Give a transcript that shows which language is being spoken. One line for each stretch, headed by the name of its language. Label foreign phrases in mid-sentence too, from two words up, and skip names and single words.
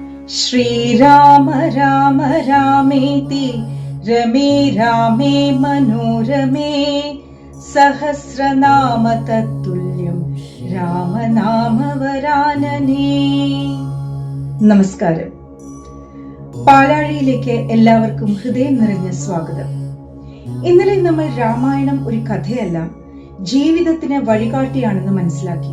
Sanskrit: श्रीराम राम रामेति रमे रामे मनोरमे सहस्रनाम तत्तुल्यं രാമനാമവരാനനേ.
Malayalam: നമസ്കാരം. പാലാഴിയിലേക്ക് എല്ലാവർക്കും ഹൃദയം നിറഞ്ഞ സ്വാഗതം. ഇന്നലെ നമ്മൾ രാമായണം ഒരു കഥയല്ല, ജീവിതത്തിന് വഴികാട്ടിയാണെന്ന് മനസ്സിലാക്കി.